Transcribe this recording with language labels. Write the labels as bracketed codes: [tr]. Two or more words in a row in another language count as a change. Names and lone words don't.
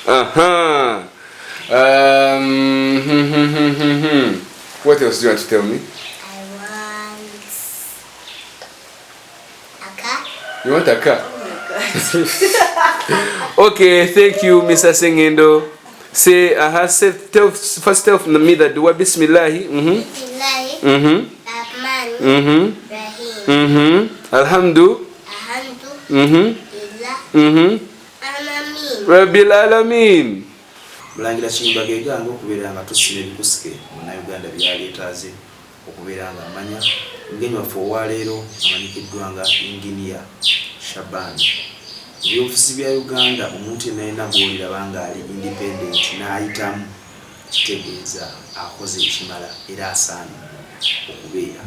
[en] What else do you want to tell me? I want a car. You want a car? Oh my God. Okay, thank you, Mr. Singendo. Say, first tell me that dua Bismillahi. [ar] Bismillahi. Rahim. Rahim. Alhamdu. Alamin. ربِّ العالمين. [lg] Mulangira Kiyimba geganga okubeera nga tusima ebikusike Munnayuganda byaleetaaze okubeera nga amanya mugenyi waffe owaleero amanyikiddwa nga Engineer Shaban. Ebyobufuzi bya Uganda omuntu yenna bw'oliraba nga ali independent n'ayitamu kitegeeza akoze ekimala era asaana okubeera.